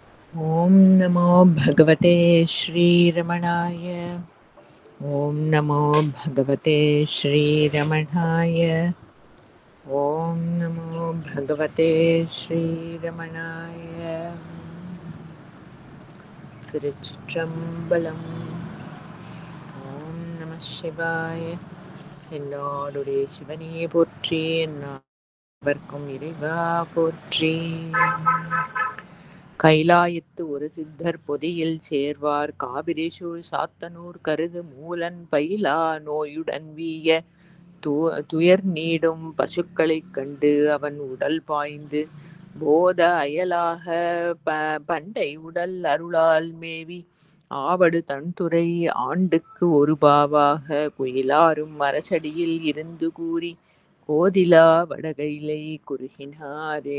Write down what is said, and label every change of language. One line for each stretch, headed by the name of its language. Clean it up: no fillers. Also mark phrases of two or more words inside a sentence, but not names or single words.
Sanskrit: ॐ नमो भगवते श्रीरमणाय। ॐ नमो भगवते श्रीरमणाय। ॐ नमो भगवते श्रीरमणाय।
Tamil: திருச்சிற்றம்பலம்.
Sanskrit: ॐ नमः शिवाय.
Tamil: என்னோடுடைய சிவனையே போற்றி, என்னார்க்கும் இறைவா போற்றி. கைலாயத்து ஒரு சித்தர் பொதியில் சேர்வார், காவிரி சூழ் சாத்தனூர் கருது மூலன் பயிலா நோயுடன் வீய துயர் நீடும் பசுக்களைக் கண்டு அவன் உடல் பாய்ந்து போத அயலாக பண்டை உடல் அருளால் மேவி ஆவடு தன்துறை ஆண்டுக்கு ஒரு பாவாக குயிலாரும் அரசடியில் இருந்து கூறி கோதிலா வடகைலை குறுகினாரே.